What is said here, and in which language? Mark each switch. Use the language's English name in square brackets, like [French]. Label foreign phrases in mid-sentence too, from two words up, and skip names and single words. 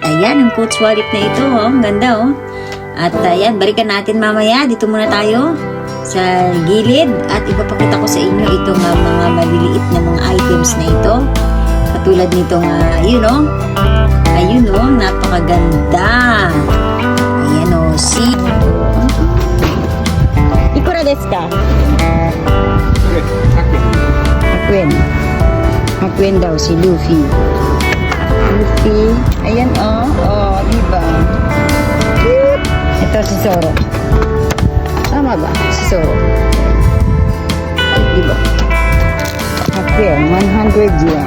[Filipino] Ayan, ang Coach Wallet na ito. Ang ganda, At ayan, balikan natin mamaya. Dito muna tayo sa gilid. At ipapakita ko sa inyo itong mga maliliit na mga items na ito. Katulad nitong, ayun, napakaganda. Ayan, [Japanese] see? いくらですか? [Filipino] Hakuen daw si Luffy. Ayan, diba? Ito si Zoro. Tama ba? Si Zoro. Diba? Hakuen, 100 yen.